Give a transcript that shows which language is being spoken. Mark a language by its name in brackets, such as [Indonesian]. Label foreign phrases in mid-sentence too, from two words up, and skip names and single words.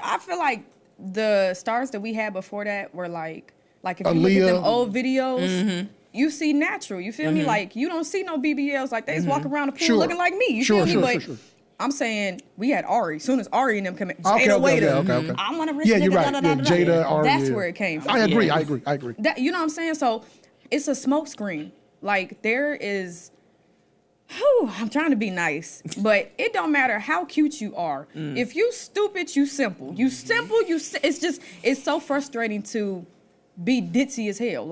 [English] I feel like the stars that we had before that were like if you look at Aaliyah. them old videos, you see natural. You feel me? Like you don't see no BBLs like they just walk around the pool Sure. looking like me. You Sure, feel me? sure, But sure. I'm saying we had Ari. As soon as Ari and them come in, Okay, Jada okay, Waiter. okay. I want a rich Yeah, nigga. you're right. Da, da, da, da, Yeah, da. Jada, Ari, That's yeah. where it came from. I agree. Yeah. I agree. That, you know what I'm saying? So it's a smoke screen. Like there is. I'm trying to be nice, but it don't matter how cute you are. If you stupid, you simple. You simple, it's so frustrating to be ditzy as hell.